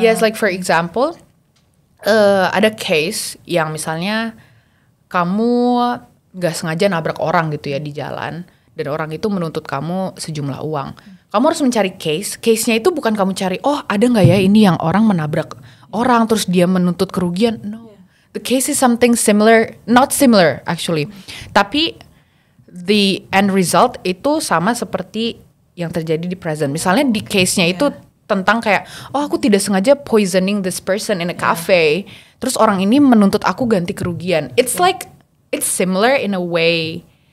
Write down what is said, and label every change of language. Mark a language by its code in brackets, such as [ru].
[en] Yes, like for example, [id] ada case yang misalnya kamu nggak sengaja nabrak orang gitu ya di jalan, dan orang itu menuntut kamu sejumlah uang. Kamu harus mencari case-nya itu bukan kamu cari, oh ada nggak ya ini yang orang menabrak orang terus dia menuntut kerugian. [en] No. The case is something similar, not similar actually. [id] Tapi [en] the end result [id] itu sama seperti yang terjadi di present. Misalnya di case-nya itu tentang kayak, oh aku tidak sengaja [en] poisoning this person in a cafe. [id] Terus orang ini menuntut aku ganti kerugian. [en] It's like, it's similar in a way.